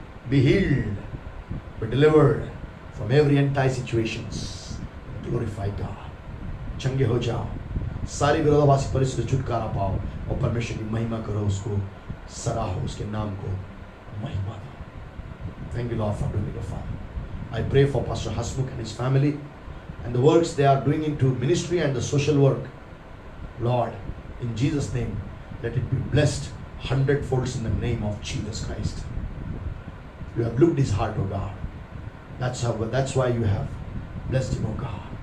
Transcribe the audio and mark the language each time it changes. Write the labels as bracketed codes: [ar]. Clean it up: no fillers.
[en] Be healed, be delivered from every anti-situations. Glorify God. [hi] चंगे हो जाओ, सारी विरोधाभासी परिस्थिति से छुटकारा पाओ और परमेश्वर की महिमा करो, उसको सराहो, उसके नाम को महिमा दो। [en] Thank you Lord for doing it, Father. I pray for Pastor Hasmukh and his family and the works they are doing into ministry and the social work. Lord, in Jesus' name, let it be blessed 100-fold in the name of Jesus Christ. You have looked his heart, O God. That's why you have blessed him, O God.